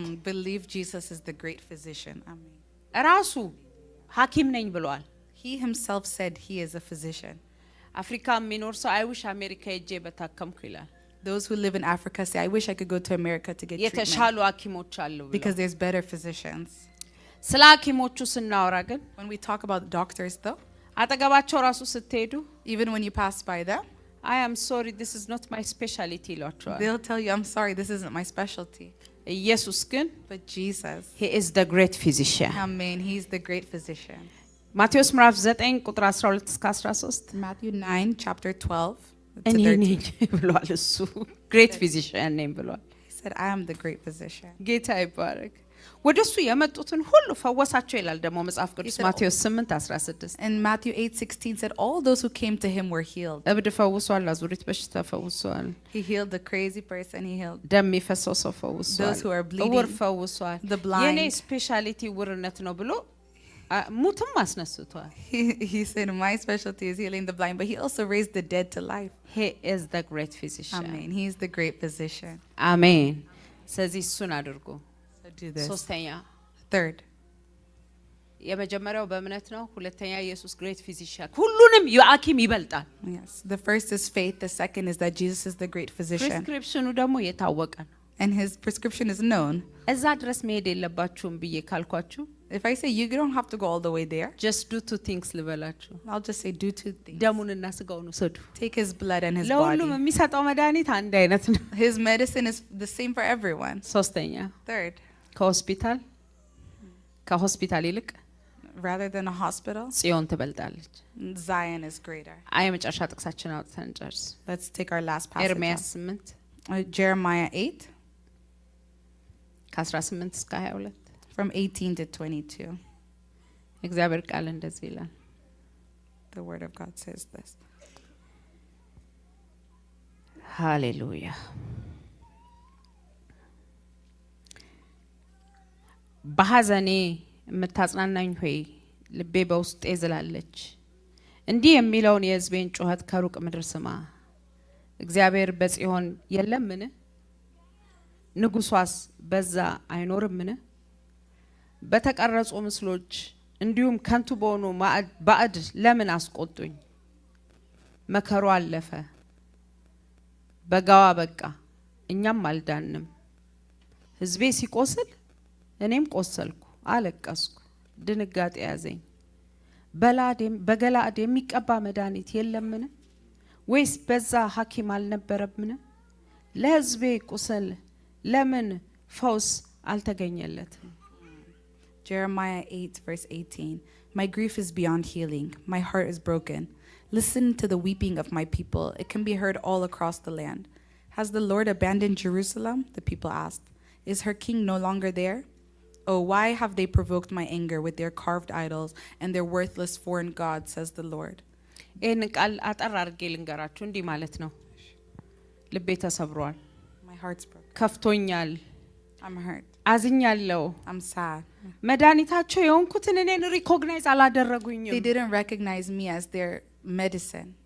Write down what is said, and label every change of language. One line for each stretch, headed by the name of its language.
English: believe Jesus is the great physician. Amen.
Amharic: ራሱ ሐኪም ነኝ ብሏል
English: He himself said he is a physician.
Amharic: አፍሪካ የሚኖር ሰው
English: አይ ዊሽ
Amharic: አሜሪካ ሄጄ በታከምኩ ይላል
English: Those who live in Africa say, I wish I could go to America to get treatment
Amharic: የተሻሉ ሐኪሞች አሉ
English: because there's better physicians.
Amharic: ስለ ሐኪሞቹ ስናወራ ግን
English: When we talk about doctors though,
Amharic: አጠገባቸው ራሱ ስትሄዱ
English: even when you pass by them, I am sorry this is not my specialty
Amharic: ይሏቸዋል
English: they'll tell you, I'm sorry, this isn't my specialty.
Amharic: ኢየሱስ ግን
English: But Jesus, he is the great physician amen, he's the great physician.
Amharic: ማቴዎስ ምዕራፍ 9 ቁጥር 12 እስከ 13
English: Matthew 9, chapter 12 to
Amharic: እኔ
English: 13.
Amharic: ነኝ ብሏል እሱ
English: great physician
Amharic: ነኝ ብሏል
English: He said, I am the great physician.
Amharic: ጌታ ይባረክ ወደሱ የመጡትን ሁሉ ፈወሳቸው ይላል ደግሞ መጽሐፍ ቅዱስ
English: said,
Amharic: ማቴዎስ 8 16
English: And Matthew 8:16 said, all those who came to him were healed.
Amharic: እብድ ፈውሷል አዙሪት በሽታ ፈውሷል
English: He healed the crazy person, he healed
Amharic: ደም የሚፈሰው ሰው ፈውሷል
English: those who are bleeding,
Amharic: እውር ፈውሷል
English: the blind.
Amharic: የኔ ስፔሻሊቲ ውርነት ነው ብሎ ሙትም አስነስቷል
English: He said, my specialty is healing the blind, but he also raised the dead to life. he is the great physician Amen. He is the great physician.
Amharic: አሜን ስለዚህ እሱን አድርጉ
English: So do this.
Amharic: ሶስተኛ
English: Third,
Amharic: የመጀመሪያው በእምነት ነው ሁለተኛ ኢየሱስ
English: great physician
Amharic: ሁሉንም የሐኪም ይበልጣል
English: yes. The first is faith. The second is that Jesus is the great physician.
Amharic: ፕሪስክሪፕሽኑ ደግሞ የታወቀ ነው
English: And his prescription is known.
Amharic: እዛ ድረስ መሄድ የለባችሁም ብዬ ካልኳችሁ
English: If I say you don't have to go all the way there, just do two things
Amharic: ልበላችሁ
English: I'll just say do two things.
Amharic: ደሙንና ስጋውን ውሰዱ
English: Take his blood and his
Amharic: ለሁሉም
English: body.
Amharic: የሚሰጠው መድኃኒት አንድ አይነት ነው
English: His medicine is the same for everyone.
Amharic: ሶስተኛ
English: Third,
Amharic: ከሆስፒታል ይልቅ
English: rather than a hospital,
Amharic: ጽዮን ትበልጣለች
English: Zion is greater.
Amharic: የመጨረሻ ጥቅሳችን አውጥተን ጨርስ
English: Let's take our last passage.
Amharic: ኤርምያስ 8
English: Jeremiah 8,
Amharic: ከ18 እስከ 22
English: from 18 to 22.
Amharic: እግዚአብሔር ቃል እንደዚህ ይላል
English: The word of God says this.
Amharic: ሃሌሉያ በሐዘኔ የምታጽናናኝ ሆይ ልቤ በውስጤ ዝላለች እንዲህ የሚለውን የሕዝቤን ጩኸት ከሩቅ ምድር ስማ እግዚአብሔር በጽዮን የለምን ንጉሷስ በዛ አይኖርምን በተቀረጹ ምስሎች እንዲሁም ከንቱ በሆኑ ባዕድ ለምን አስቆጡኝ መከሩ አለፈ በጋዋ በቃ እኛም አልዳንም ሕዝቤ ሲቆስል እኔም ቆሰልኩ አለቀስኩ ድንጋጤ ያዘኝ በገላድ የሚቀባ መድኃኒት የለምን ወይስ በዛ ሐኪም አልነበረምን ለሕዝቤ ቁስል ለምን ፈውስ አልተገኘለትም
English: Jeremiah 8, verse 18. My grief is beyond healing. My heart is broken. Listen to the weeping of my people. It can be heard all across the land. Has the Lord abandoned Jerusalem? The people asked. Is her king no longer there? Oh, why have they provoked my anger with their carved idols and their worthless foreign gods, says the Lord.
Amharic: ይህን ቃል አጠር አድርጌ ልንገራችሁ እንዲህ ማለት ነው ልቤ ተሰብሯል
English: My heart's broken.
Amharic: ከፍቶኛል
English: I'm hurt.
Amharic: አዝኛለሁ
English: I'm sad.
Amharic: መድኃኒታቸው የሆንኩትን እኔን ሪኮግናይዝ አላደረጉኝም
English: They didn't recognize me as their medicine.